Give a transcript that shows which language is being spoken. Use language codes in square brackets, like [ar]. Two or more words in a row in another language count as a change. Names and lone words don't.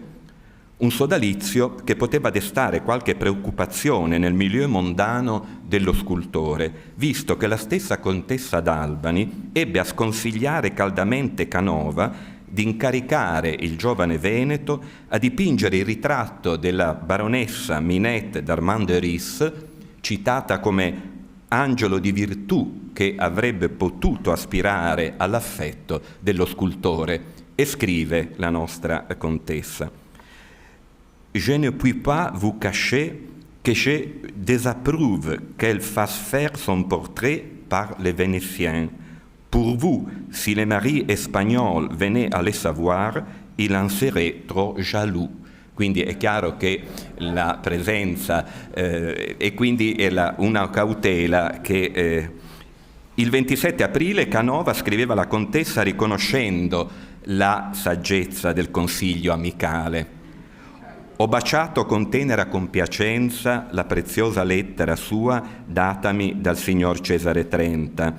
[it] Un sodalizio che poteva destare qualche preoccupazione nel milieu mondano dello scultore, visto che la stessa contessa d'Albani ebbe a sconsigliare caldamente Canova di incaricare il giovane veneto a dipingere il ritratto della baronessa Minette d'Armand-de-Ris, citata come angelo di virtù che avrebbe potuto aspirare all'affetto dello scultore, e scrive la nostra contessa: [fr] Je ne puis pas vous cacher que je désapprouve qu'elle fasse faire son portrait par les Vénitiens. Pour vous, si les maris espagnols venaient à le savoir, il en serait trop jaloux. [it] Quindi è chiaro che la presenza e quindi è una cautela che il 27 aprile Canova scriveva alla contessa riconoscendo la saggezza del consiglio amicale. Ho baciato con tenera compiacenza la preziosa lettera sua datami dal signor Cesare Trenta.